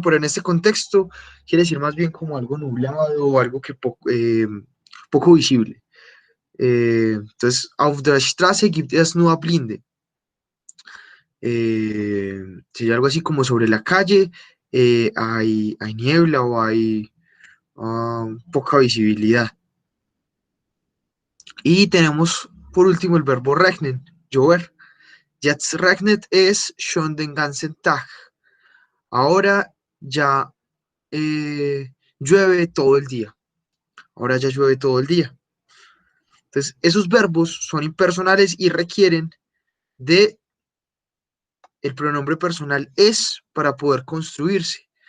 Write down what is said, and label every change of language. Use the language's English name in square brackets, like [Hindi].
[Spanish] Pero en este contexto quiere decir más bien como algo nublado o algo que poco visible. [German] Entonces, auf der Straße gibt es nur Blinde. [Spanish] Sería algo así como sobre la calle hay niebla o hay poca visibilidad. Y tenemos por último el verbo regnen, llover. [German] Jetzt regnet es schon den ganzen Tag. [Spanish] Ahora ya llueve todo el día. Ahora ya llueve todo el día. Entonces, esos verbos son impersonales y requieren de el pronombre personal es para poder construirse.